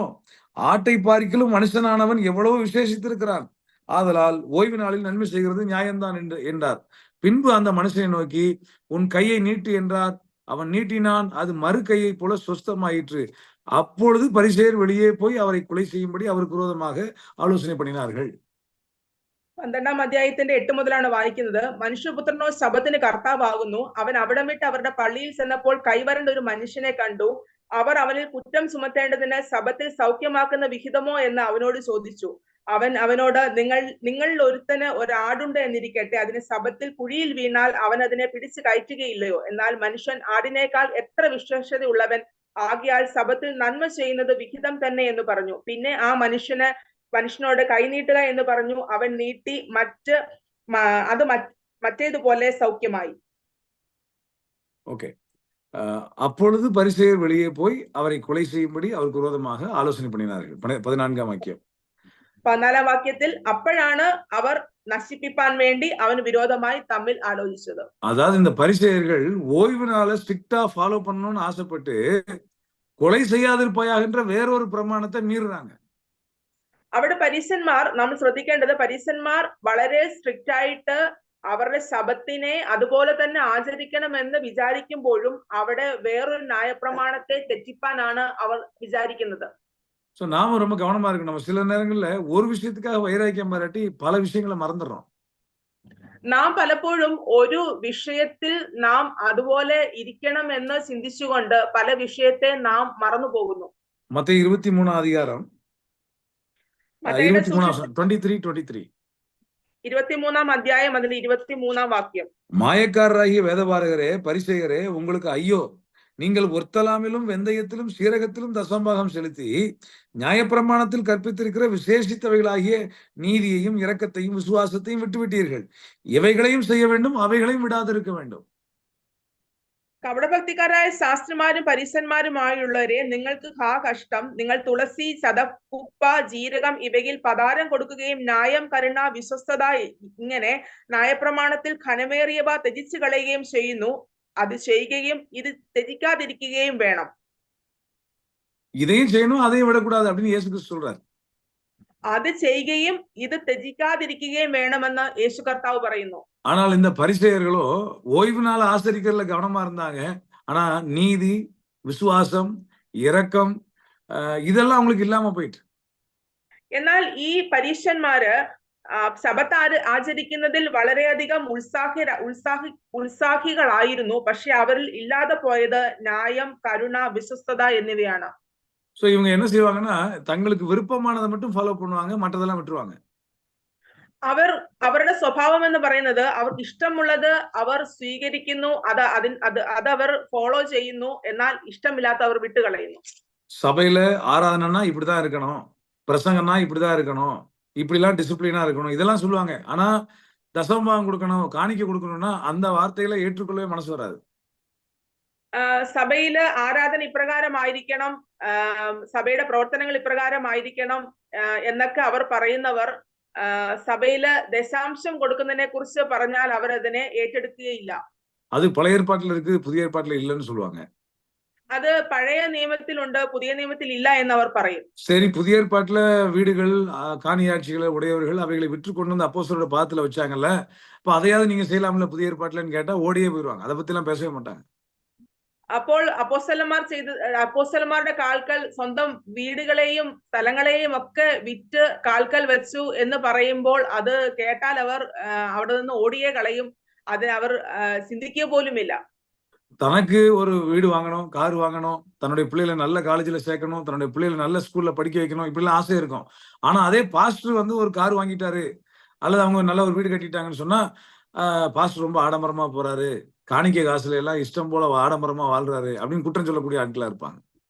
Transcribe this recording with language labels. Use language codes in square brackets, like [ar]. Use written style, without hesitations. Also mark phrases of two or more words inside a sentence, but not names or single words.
[ta] ஆட்டை பார்க்கிலும் மனுஷனானவன் எவ்வளவு விசேஷித்திருக்கிறான். ஆதலால் ஓய்வு நாளில் நன்மை செய்கிறது நியாயம்தான் என்றார். பின்பு அந்த மனுஷனை நோக்கி, உன் கையை நீட்டு என்றார். அவன் நீட்டினான். அது மறு கையை போல சொஸ்தமாயிற்று. அப்பொழுது பரிசேயர் வெளியே போய் அவரை கொலை ചെയ്യുம்படி அவருக்கு விரோதமாக ആലോചന பண்ணினார்கள். [ml] 12-ാം അധ്യായത്തിന്റെ 8 മുതലാണ് വായിക്കുന്നത്. മനുഷ്യപുത്രനോ ശബത്തിന് കർത്താവാകുന്നു. അവൻ അവിടം വിട്ട് അവരുടെ പള്ളിയിൽ ചെന്നപ്പോൾ കൈവരണ്ട ഒരു മനുഷ്യനെ കണ്ടു. അവർ അവനിൽ കുറ്റം ചുമത്തേണ്ടതിന് ശബത്തിൽ സൗഖ്യമാക്കുന്ന വിഹിതമോ എന്ന് അവനോട് ചോദിച്ചു. അവൻ അവനോട്, നിങ്ങളിൽ ഒരുത്തന് ഒരാടുണ്ട് എന്നിരിക്കട്ടെ, അതിന് ശബത്തിൽ കുഴിയിൽ വീണാൽ അവൻ അതിനെ പിടിച്ചു കയറ്റുകയില്ലയോ? എന്നാൽ മനുഷ്യൻ ആടിനേക്കാൾ എത്ര വിശ്വസ്തയുള്ളവൻ ആകയാൽ ശബത്തിൽ നന്മ ചെയ്യുന്നത് വിഹിതം തന്നെ എന്ന് പറഞ്ഞു. പിന്നെ ആ മനുഷ്യനോട് കൈനീട്ടുക എന്ന് പറഞ്ഞു. അവൻ നീട്ടി, അത് മറ്റേതുപോലെ സൗഖ്യമായി. [ta] ஓகே. அப்பொழுது பரிசேயர் வெளியே போய் அவரை கொலை செய்யும்படி அவருக்கு விரோதமாக ஆலோசனை பண்ணினார்கள். 14ஆம் வாக்கியம். [ml] 14-ാം വാക്യത്തിൽ അപ്പോഴാണ് അവർ നശിപ്പിപ്പാൻ വേണ്ടി അവന് വിരോധമായി തമ്മിൽ ആലോചിച്ചത്. [ta] அதாவது இந்த பரிசேயர்கள் ஓய்வு நாளை [en] strictly follow [ta] பண்ணணும்னு ஆசைப்பட்டு கொலை செய்யாதிருப்பாயாகின்ற வேறொரு பிரமாணத்தை மீறுறாங்க. [ml] അവിടെ പരീശന്മാർ, നമ്മൾ ശ്രദ്ധിക്കേണ്ടത്, പരീശന്മാർ വളരെ സ്ട്രിക്റ്റ് ആയിട്ട് അവരുടെ ശബത്തിനെ അതുപോലെ തന്നെ ആചരിക്കണമെന്ന് വിചാരിക്കുമ്പോഴും അവിടെ വേറൊരു ന്യായപ്രമാണത്തെ തെറ്റിപ്പാനാണ് അവർ വിചാരിക്കുന്നത്. [ta] சோ நாம ரொம்ப கவனமா இருக்கணும். நம்ம சில நேரங்கள்ல ஒரு விஷயத்துக்காக வைராக்கியம் பாராட்டி பல விஷயங்களை மறந்துடுறோம். [ml] നാം പലപ്പോഴും ഒരു വിഷയത്തിൽ നാം അതുപോലെ ഇരിക്കണം എന്ന് ചിന്തിച്ചുകൊണ്ട് പല വിഷയത്തെ നാം മറന്നു പോകുന്നു. [ta] மத்தேயு 23 அதிகாரம் [ml] മത്തായിയുടെ 23 സുവിശേഷം 23 23 അധ്യായം അതിൽ 23 വാക്യം. [ta] மாயக்காரராகிய வேதபாரகரே பரிசேயரே உங்களுக்கு ஐயோ, நீங்கள் ஒர்த்தலாமிலும் வெந்தயத்திலும் சீரகத்திலும் தசம்பாகம் செலுத்தி நியாயப்பிரமாணத்தில் கற்பித்திருக்கிற விசேஷித்தவைகளாகிய நீதியையும் இரக்கத்தையும் விசுவாசத்தையும் விட்டுவிட்டீர்கள். இவைகளையும் செய்ய வேண்டும், அவைகளையும் விடாதிருக்க வேண்டும். [ml] കപടഭക്തിക്കാരായ ശാസ്ത്രിമാരും പരീശന്മാരുമായുള്ളവരെ, നിങ്ങൾക്ക് കഷ്ടം. നിങ്ങൾ തുളസി, ചതപ്പുപ്പ, ജീരകം ഇവയിൽ പദാരം കൊടുക്കുകയും ന്യായം, കരുണ, വിശ്വസ്തത ഇങ്ങനെ ന്യായപ്രമാണത്തിൽ ഘനമേറിയവ ത്യജിച്ചു കളയുകയും ചെയ്യുന്നു. അത് ചെയ്യുകയും ഇത് ത്യജിക്കാതിരിക്കുകയും വേണം. [ta] இதையும் செய்யணும், அதையும் விடக்கூடாது அப்படின்னு இயேசு கிறிஸ்து சொல்றாரு. [ml] അത് ചെയ്യുകയും ഇത് ത്യജിക്കാതിരിക്കുകയും വേണമെന്ന് യേശു കർത്താവ് പറയുന്നു. [ta] ஆனால் இந்த பரிசேயர்களோ ஓய்வு நாள் ஆசரிக்கிறதுல கவனமா இருந்தாங்க. ஆனா நீதி, விசுவாசம், இரக்கம் இதெல்லாம் அவங்களுக்கு இல்லாம போயிட்டு. [ml] എന്നാൽ ഈ പരീശന്മാര് സബത്ത് ആചരിക്കുന്നതിൽ വളരെയധികം ഉത്സാഹികളായിരുന്നു. പക്ഷെ അവരിൽ ഇല്ലാതെ പോയത് ന്യായം, കരുണ, വിശ്വസ്തത എന്നിവയാണ്. [ta] சோ இவங்க என்ன செய்வாங்கன்னா, தங்களுக்கு விருப்பமானதை மட்டும் ஃபாலோ பண்ணுவாங்க, மற்றதெல்லாம் விட்டுருவாங்க. [ml] അവരുടെ സ്വഭാവം എന്ന് പറയുന്നത് അവർക്ക് ഇഷ്ടമുള്ളത് അവർ സ്വീകരിക്കുന്നു, അത് അവർ ഫോളോ ചെയ്യുന്നു. എന്നാൽ ഇഷ്ടമില്ലാത്ത അവർ വിട്ടുകളയുന്നു. [ta] சபையில ஆராதனைனா இப்படிதான் இருக்கணும், பிரசங்கம்னா இப்படிதான் இருக்கணும், இப்படிலாம் டிசிப்ளினா இருக்கணும், இதெல்லாம் சொல்லுவாங்க. ஆனா தசமபாகம் கொடுக்கணும், காணிக்கை கொடுக்கணும்னா அந்த வார்த்தைகளை ஏற்றுக்கொள்ளவே மனசு வராது. [ml] സഭയില് ആരാധന ഇപ്രകാരമായിരിക്കണം, സഭയുടെ പ്രവർത്തനങ്ങൾ ഇപ്രകാരമായിരിക്കണം എന്നൊക്കെ അവർ പറയുന്നവർ സഭയില് ദശാംശം കൊടുക്കുന്നതിനെ കുറിച്ച് പറഞ്ഞാൽ അവർ അതിനെ ഏറ്റെടുക്കുകയില്ല. [ta] அது பழைய ஏற்பாட்டில் இருக்கு, புதிய ஏற்பாட்டில் இல்லைன்னு சொல்லுவாங்க. [ml] അത് പഴയ നിയമത്തിലുണ്ട്, പുതിയ നിയമത്തിൽ ഇല്ല എന്ന് അവർ പറയും. [ta] சரி, புதிய ஏற்பாட்டுல வீடுகள், காணியாட்சிகளை உடையவர்கள் அவைகளை விற்று கொண்டு வந்து அப்போஸ்தலரோட பாதத்துல வச்சாங்கல்ல, அப்ப அதையாவது நீங்க செய்யலாம்ல புதிய ஏற்பாட்டுலன்னு கேட்டா ஓடியே போயிடுவாங்க. அதை பத்தி எல்லாம் பேசவே மாட்டாங்க. [ml] അപ്പോൾ അപ്പോസ്തലന്മാരുടെ കാൽക്കൽ സ്വന്തം വീടുകളെയും സ്ഥലങ്ങളെയും ഒക്കെ വിറ്റ് കാൽക്കൽ വെച്ചു എന്ന് പറയുമ്പോൾ അത് കേട്ടാൽ അവർ അവിടെ നിന്ന് ഓടിയേ കളയും. അത് അവർ ചിന്തിക്കുക പോലുമില്ല. [ta] தனக்கு ஒரு வீடு வாங்கணும், கார் வாங்கணும், தன்னுடைய பிள்ளைகளை நல்ல காலேஜ்ல சேர்க்கணும், தன்னுடைய பிள்ளைகளை நல்ல ஸ்கூல்ல படிக்க வைக்கணும், இப்படிலாம் ஆசை இருக்கும். ஆனா அதே பாஸ்டர் வந்து ஒரு கார் வாங்கிட்டாரு அல்லது அவங்க நல்ல ஒரு வீடு கட்டிட்டாங்கன்னு சொன்னா, பாஸ்டர் ரொம்ப ஆடம்பரமா போறாரு, காணிக்கை காசுல எல்லாம் இஷ்டம் போல ஆடம்பரமா வாழ்றாரு அப்படின்னு குற்றம் சொல்லக்கூடிய ஆட்களா இருப்பாங்க.